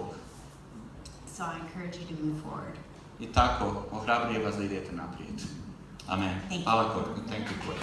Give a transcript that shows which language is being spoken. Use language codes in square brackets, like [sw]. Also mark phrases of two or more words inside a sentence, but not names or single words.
[en] So I encourage you to move forward. [hr] I tako ohrabruje vas da idete naprijed. [en] Amen. Thank you. [hr] Hvala Courtney. [en] Thank you.